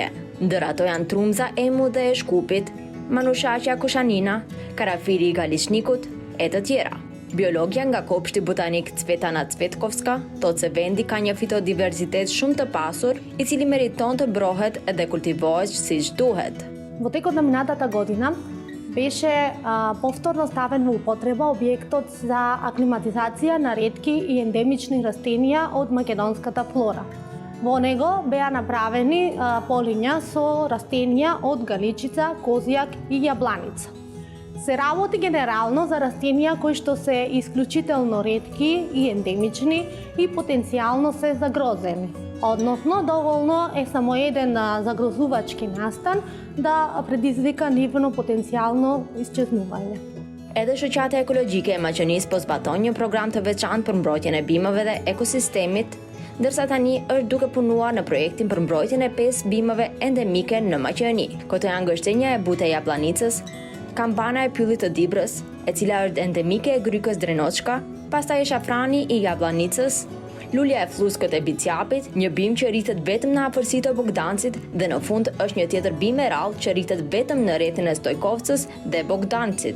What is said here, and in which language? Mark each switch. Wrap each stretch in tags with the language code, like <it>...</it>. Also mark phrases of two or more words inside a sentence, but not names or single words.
<sq>Ndër ato janë trumza emu dhe e Shkupit, manushaqja koshanina, karafiri i Galiçnikut e të tjera. Biologja nga kopshti botanik Cvetana Cvetkovska thotë se vendi ka një fitodiversitet shumë të pasur, i cili meriton të brohet dhe kultivohet siç duhet.</sq> <mk>Во текот на минатата година беше повторно ставен во употреба објектот за аклиматизација на ретки и ендемични растенија од македонската флора. Во него беа направени полиња со растенија од галичица, козјак и јабланица. Се работи генерално за растенија кои што се исклучително ретки и ендемични и потенцијално се загрозени. Односно, доволно е само еден загрозувачки настан да предизвика нивно потенцијално исчезнување.</mk> <sq>Edhe shoqata ekologjike e Maqedonisë po zbaton një program të veçantë për mbrojtjen e bimëve dhe ekosistemit, ndërsa tani është duke punuar në projektin për mbrojtjen e 5 bimëve endemike në Maqedoni. Këto janë gështenja e bute japlanicës, kambana e pyllit të Dibrës, e cila është endemike e grykës drenoçka, pastaj e shafrani i japlanicës, lulja e fluskët e bicjapit, një bimë që rritet vetëm në afërsitë të Bogdancit dhe në fund është një tjetër bimë e rrallë që rritet vetëm në rrethin e Stojkovcës dhe Bogdancit.</sq>